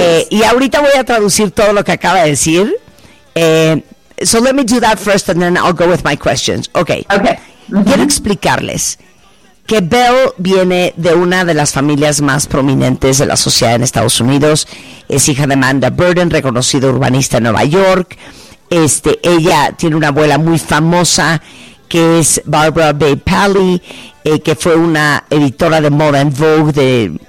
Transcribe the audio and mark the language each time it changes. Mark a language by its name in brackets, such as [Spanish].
[Spanish] Y ahorita voy a traducir todo lo que acaba de decir. [English] So let me do that first and then I'll go with my questions. Okay. Okay. Mm-hmm. [Spanish] Quiero explicarles que Belle viene de una de las familias más prominentes de la sociedad en Estados Unidos. Es hija de Amanda Burden, reconocido urbanista en Nueva York. Ella tiene una abuela muy famosa que es Barbara Bay Pally, que fue una editora de Moda en Vogue de...